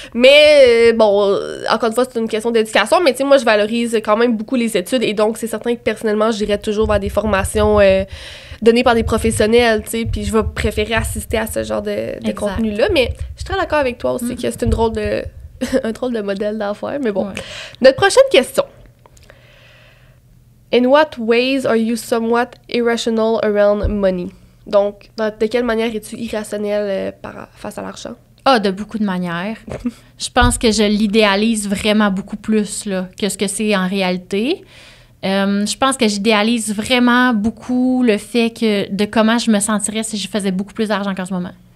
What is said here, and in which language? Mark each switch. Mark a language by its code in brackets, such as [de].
[fr] Mais, bon, encore une fois, c'est une question d'éducation, mais tu sais, moi, je valorise quand même beaucoup les études, et donc, c'est certain que, personnellement, j'irais toujours vers des formations données par des professionnels, tu sais, puis je vais préférer assister à ce genre de contenu-là, mais je suis très d'accord avec toi aussi que c'est un drôle de modèle d'affaires, mais bon. Ouais. Notre prochaine question. [en] In what ways are you somewhat irrational around money? [fr] Donc, de quelle manière es-tu irrationnel face à l'argent? Ah, de beaucoup de manières. Je pense que je l'idéalise vraiment beaucoup plus là, que ce que c'est en réalité. Je pense que j'idéalise vraiment beaucoup le fait de comment je me sentirais si je faisais beaucoup plus d'argent qu'en ce moment.